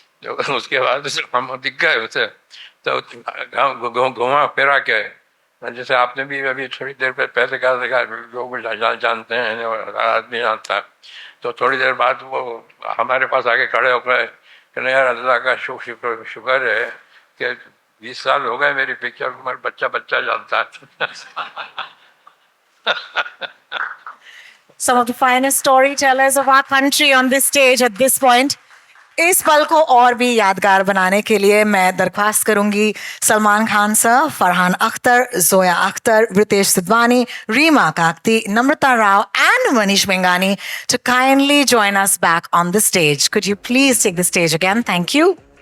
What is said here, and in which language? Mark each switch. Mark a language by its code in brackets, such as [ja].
[hi] तो उसके बाद हम दिख गए उसे, तो घुमा फिरा के, जैसे आपने भी अभी थोड़ी देर पहले कहा था लोग जानते हैं और आदमी जानता है। तो थोड़ी देर बाद वो हमारे पास आके खड़े हो गए कि नहीं यार, अल्लाह का शुक्र है कि 20 साल हो गए मेरी पिक्चर को, मेरा बच्चा जानता है। [en] Some of the finest storytellers of our country on this stage at this point. [hi] इस पल को और भी यादगार बनाने के लिए मैं दरख्वास्त करूंगी Salman Khan sir, Farhan Akhtar, Zoya Akhtar, Ritesh Sidhwani, Reema Kakati, Namrata Rao [en] and Manish Mengani to kindly join us back on the stage. Could you please take the stage again? Thank you.